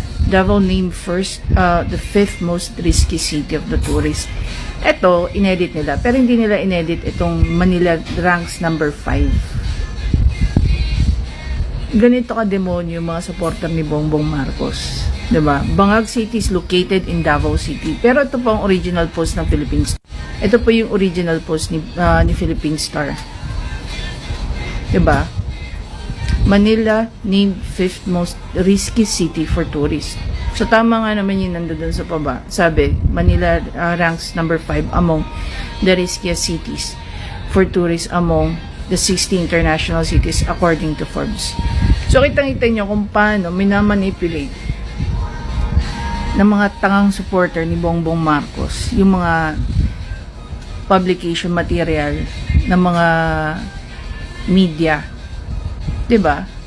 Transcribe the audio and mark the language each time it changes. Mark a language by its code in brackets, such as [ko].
[en] Davao named first, the 5th most risky city of the tourist. [tl] Ito, inedit nila. Pero hindi nila inedit itong [en] Manila ranks number 5. [tl] Ganito ka-demonyo yung mga supporter ni Bongbong Marcos. Diba? [en] Bangag City is located in Davao City. [tl] Pero ito po ang original post ng Philippine Star. Ito po yung original post ni Philippine Star. Diba? [en] Manila named 5th most risky city for tourists. [tl] So tama nga naman yung nandun sa baba. Sabi, [en] Manila ranks number 5 among the riskiest cities for tourists among the 60 international cities according to Forbes. [tl] So kitang-kita nyo kung paano minamanipulate ng mga tangang supporter ni Bongbong Marcos yung mga publication material ng mga media. 'Di ba?